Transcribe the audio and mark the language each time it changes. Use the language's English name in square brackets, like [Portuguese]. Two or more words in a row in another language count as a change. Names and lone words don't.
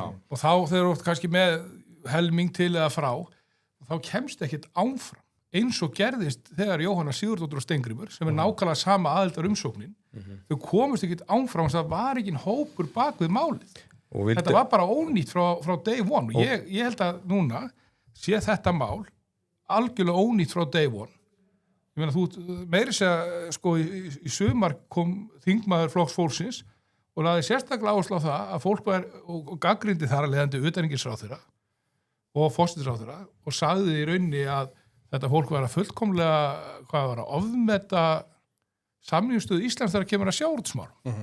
[Icelandic] Og þá þegar þú ert kannski með helming til eða frá, þá kemst ekkert áfram. Eins og gerðist þegar Jóhanna Sigurðardóttir og Steingrímur, sem nákvæmlega sama aðildar umsóknin, þau komust ekkert áfram, það var ekki hópur bak við málið. Þetta var bara ónýtt frá [English] day one. [Icelandic] Og ég held að núna sé þetta mál algjörlega ónýtt frá [English] day one. [Icelandic] Ég meina, þú meiri segja, sko, í sumar kom þingmaður Flokks fólksins og laði sérstaklega áherslu á það að fólk var og gagnrýndi þar að leiðandi utanríkisráðherra og forsætisráðherra og sagði í rauninni að þetta fólk var að fullkomlega ofmeta samningsstöðu Íslands þegar kemur að sjávarútvegsmálum.